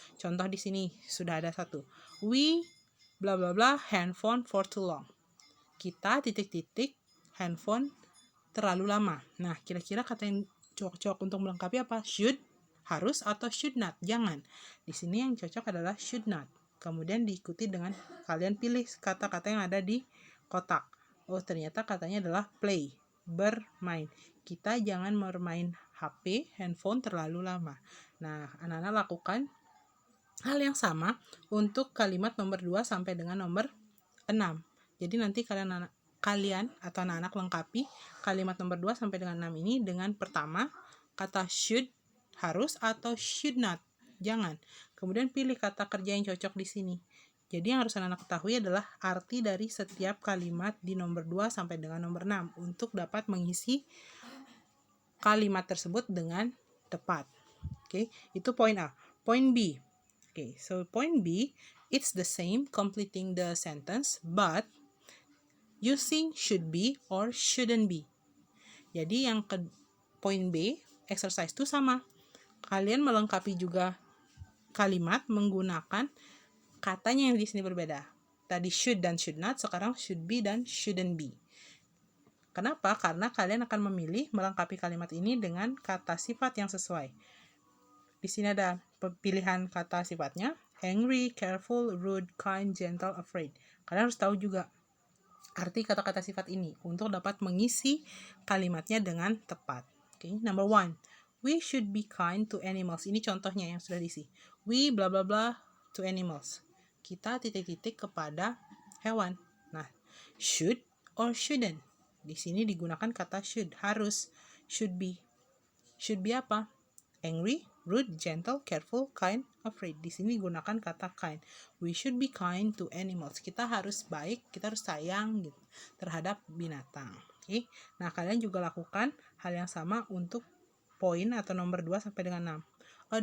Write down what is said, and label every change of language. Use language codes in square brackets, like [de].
[id] Contoh di sini sudah ada satu. [en] We bla bla bla handphone for too long. [id] Kita titik-titik handphone terlalu lama. Nah, kira-kira kata yang cocok untuk melengkapi apa? Should, harus, atau should not? Jangan. Di sini yang cocok adalah should not. Kemudian diikuti dengan kalian pilih kata-kata yang ada di kotak. Oh, ternyata katanya adalah play, bermain. Kita jangan bermain HP, handphone terlalu lama. Nah, anak-anak lakukan hal yang sama untuk kalimat nomor 2 sampai dengan nomor 6. Jadi nanti kalian atau anak-anak lengkapi kalimat nomor 2 sampai dengan 6 ini dengan pertama kata should, harus, atau should not, jangan. Kemudian pilih kata kerja yang cocok di sini. Jadi yang harus anak-anak ketahui adalah arti dari setiap kalimat di nomor 2 sampai dengan nomor 6 untuk dapat mengisi kalimat tersebut dengan tepat. Oke, itu poin A. Poin B. [en] Oke, so point B, it's the same completing the sentence but using should be or shouldn't be. [id] Jadi yang ke poin B, exercise itu sama. Kalian melengkapi juga kalimat menggunakan katanya yang di sini berbeda. Tadi should dan should not, sekarang should be dan shouldn't be. Kenapa? Karena kalian akan memilih melengkapi kalimat ini dengan kata sifat yang sesuai. Di sini ada pilihan kata sifatnya, angry, careful, rude, kind, gentle, afraid. Kalian harus tahu juga arti kata-kata sifat ini untuk dapat mengisi kalimatnya dengan tepat. [en] Okay. Number 1, we should be kind to animals. [id] Ini contohnya yang sudah diisi. [en] We bla bla bla to animals. [id] Kita titik-titik kepada hewan. Nah, [en] should or shouldn't? [id] Di sini digunakan kata should, harus, should be. Should be apa? Angry, rude, gentle, careful, kind, afraid. Di sini gunakan kata kind. [en] We should be kind to animals. [id] Kita harus baik, kita harus sayang gitu, terhadap binatang. Okay? Nah, kalian juga lakukan hal yang sama untuk poin atau nomor 2 sampai dengan 6.